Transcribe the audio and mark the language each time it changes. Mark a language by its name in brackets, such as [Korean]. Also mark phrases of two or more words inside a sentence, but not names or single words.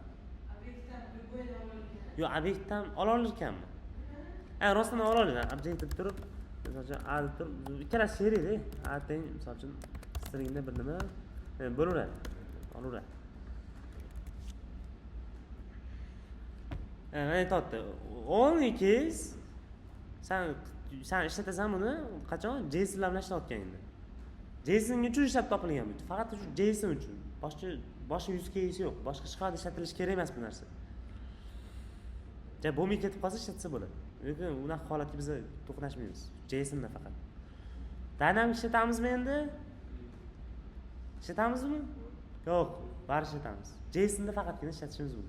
[Uzbek] Yo'q, obyektdan ola olarkanmi? Rostdan ola oladi. Obyektni deb turib, masalan, a deb turib, ikkalasi sherik-da. A teng, masalan, stringda bir nima bo'laveradi. Olaveradi. Aytayapti. [English] Only case [Uzbek] sen ishlatasan buni qachon JSON bilan ishlatayotganingda. JSON uchun ishlab topilgan bu. Faqat shu JSON uchun. Boshqa [English] use case [Uzbek] yo'q. Boshqa hech qayerda ishlatilishi kerak emas bu narsa. Bo'lmay ketib qolsa ishlatsa bo'ladi. Lekin unaqa holatga biz to'qnashmaymiz. JSON da faqat. Dynamic ishlatamizmi endi? Ishlatamizmi? Yo'q, bari ishlatamiz. JSON da faqatgina ishlatishimiz mumkin.